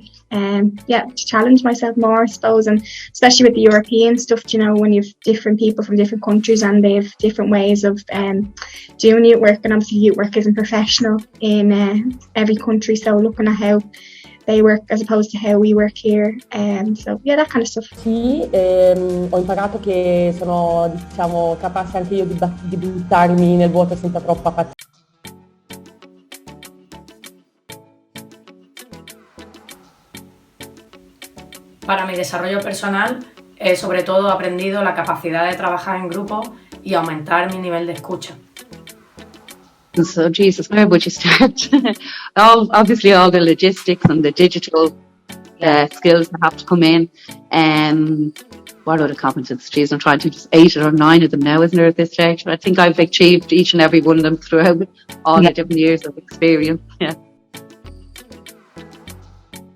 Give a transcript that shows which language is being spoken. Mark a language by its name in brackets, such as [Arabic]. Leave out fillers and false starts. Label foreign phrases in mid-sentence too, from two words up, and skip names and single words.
[English] To challenge myself more, I suppose, and especially with the European stuff, you know, when you've different people from different countries and they have different ways of doing youth work, and obviously youth work isn't professional in every country, so looking at how they work as opposed to how we work here, so yeah, that kind of stuff. [Italian] Sì, ho imparato che sono, diciamo, capace anche io di buttarmi nel vuoto senza troppa fatica. [Spanish] Para mi desarrollo personal, he sobre todo aprendido la capacidad de trabajar en grupo y aumentar mi nivel de escucha. [English] So, Jesus, where would you start? Obviously, all the logistics and the digital skills that have to come in. What other competencies? Geez, I'm trying to just 8 or 9 of them now, isn't there, at this stage? But I think I've achieved each and every one of them throughout all the different years of experience.